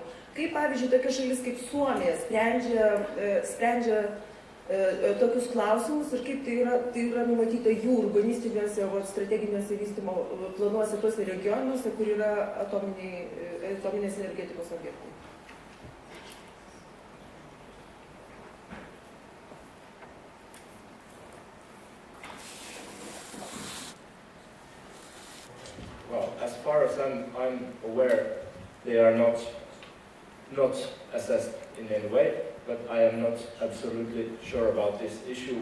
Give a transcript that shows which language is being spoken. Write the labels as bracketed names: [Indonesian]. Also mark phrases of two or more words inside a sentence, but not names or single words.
[Lithuanian] Kaip, pavyzdžiui, tokia šalis kaip Suomija sprendžia tokius klausimus ir kaip tai yra numatyta jų urbanistiniuose strateginiuose vystymo planuose tuose regionuose, kur yra atominės energetikos objektai. [English] Well, as far as I'm aware, they are not assessed in any way, but I am not absolutely sure about this issue.